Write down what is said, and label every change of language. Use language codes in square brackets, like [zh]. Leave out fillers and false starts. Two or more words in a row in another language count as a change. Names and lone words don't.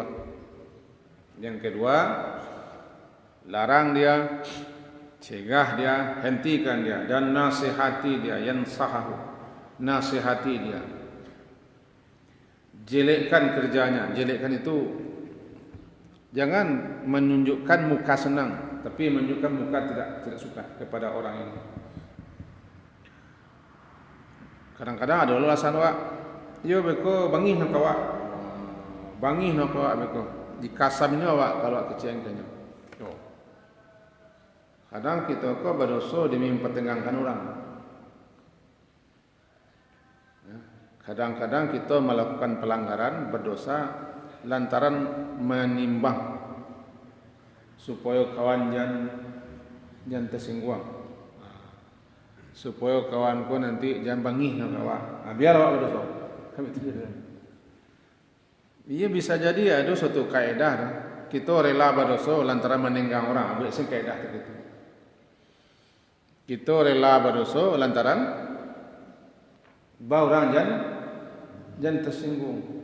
[id] Yang kedua, larang dia, cegah dia, hentikan dia, dan nasihati dia, yansahahu, nasihati dia. Jelekkan kerjanya. Jelekkan itu jangan menunjukkan muka senang, tapi menunjukkan muka tidak suka kepada orang ini. [min] Kadang-kadang ada alasan wak, yo beko bangih nak awak, beko dikasamnya wak kalau kecengkehnya. [id] Yo. Kadang kita ko berdosa demi mempertengahkan orang. Kadang-kadang kita melakukan pelanggaran, berdosa lantaran menimbang supaya kawan jangan tersinggung. Supaya kawanku nanti jangan [min] bangih nak awak. [id] Biar awak berdosa. Kami tidak. Ia bisa jadi ada suatu kaedah. Kita rela berdosa lantaran meninggang orang. Ambil kaedah begitu. Kita rela berdosa lantaran orang jangan tersinggung.